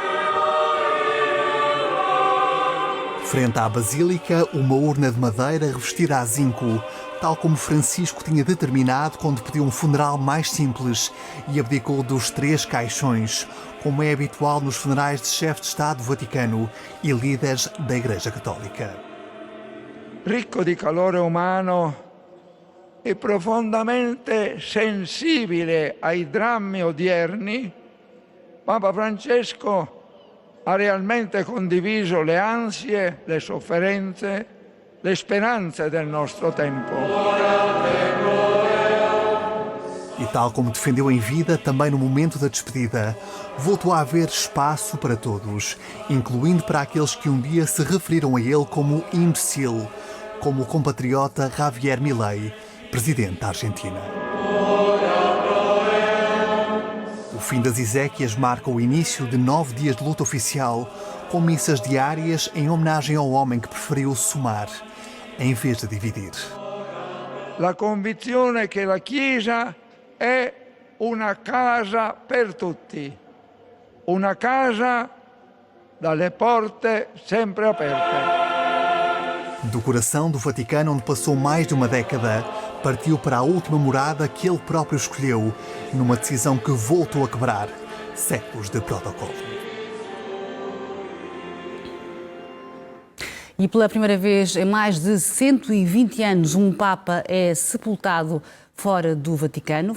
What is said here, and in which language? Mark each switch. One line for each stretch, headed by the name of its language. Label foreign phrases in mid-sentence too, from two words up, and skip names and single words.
Portuguese: Frente à Basílica, uma urna de madeira revestida a zinco, tal como Francisco tinha determinado quando pediu um funeral mais simples e abdicou dos 3 caixões, como é habitual nos funerais de chefes de Estado do Vaticano e líderes da Igreja Católica.
Italian: Ricco di calore umano e profondamente sensibile ai drammi odierni, Papa Francesco ha realmente condiviso le ansie, le sofferenze, le speranze del nostro tempo.
Portuguese: E tal como defendeu em vida, também no momento da despedida, voltou a haver espaço para todos, incluindo para aqueles que um dia se referiram a ele como imbecil, como o compatriota Javier Milei, presidente da Argentina. O fim das exéquias marca o início de 9 dias de luta oficial, com missas diárias em homenagem ao homem que preferiu somar, em vez de dividir.
Italian: La convinzione che la Chiesa è una casa per tutti, una casa dalle porte sempre aperte.
Portuguese: Do coração do Vaticano, onde passou mais de uma década, partiu para a última morada que ele próprio escolheu, numa decisão que voltou a quebrar séculos de protocolo. E pela primeira vez em mais de 120 anos, um Papa é sepultado fora do Vaticano.